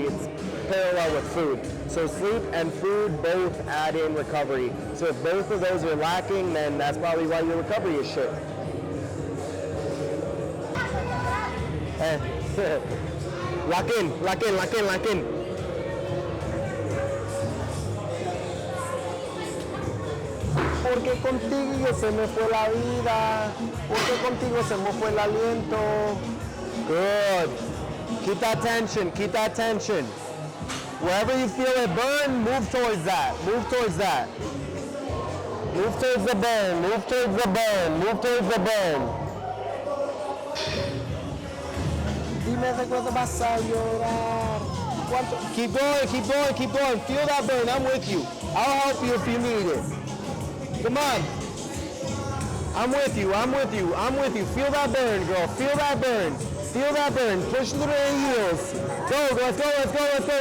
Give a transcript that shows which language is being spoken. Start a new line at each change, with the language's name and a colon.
English: It's parallel with food. So sleep and food both add in recovery. So if both of those are lacking, then that's probably why your recovery is shit. Lock in, lock in, lock in, lock in.
Spanish: Porque contigo se me fue la vida, porque contigo se me fue el aliento.
English: Good. Keep that tension, keep that tension. Wherever you feel it burn, move towards that, move towards that. Move towards the burn, move towards the burn, move towards the burn.
Spanish: Dime de cuándo vas a llorar.
English: Keep going, keep going, keep going. Feel that burn, I'm with you. I'll help you if you need it. Come on. I'm with you, I'm with you, I'm with you. Feel that burn, girl, feel that burn. Feel that burn, push through the heels. Go, let's go, let's go, let's go.